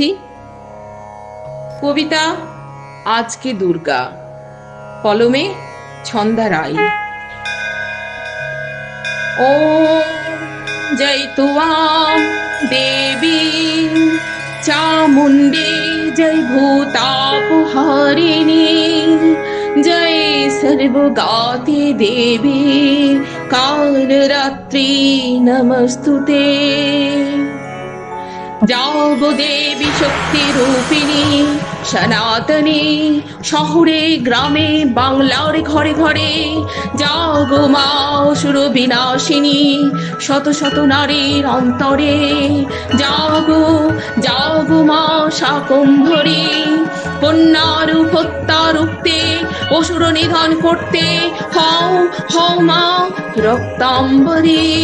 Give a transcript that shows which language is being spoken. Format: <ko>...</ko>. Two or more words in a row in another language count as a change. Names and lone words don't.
<bn>কবিতা আজকে দুর্গা, কলমে ছন্দা রায়।</bn> <sa>ओम जय तुयाम देवी चामुण्डे, जय भूतापहारिणी, जय सर्वगाते देवी कालरात्रि नमस्तुते।</sa> <bn>জাগো দেবী শক্তি রূপিণী সনাতনী, শহরে গ্রামে বাংলার ঘরে ঘরে জাগো মা অসুর বিনাশিনী, শত শত নারীর অন্তরে জাগো জাগো মা শাকম্ভরী, কন্যার হত্যা রুখতে অসুর নিধন করতে হও হও মা রক্তাম্বরী।</bn>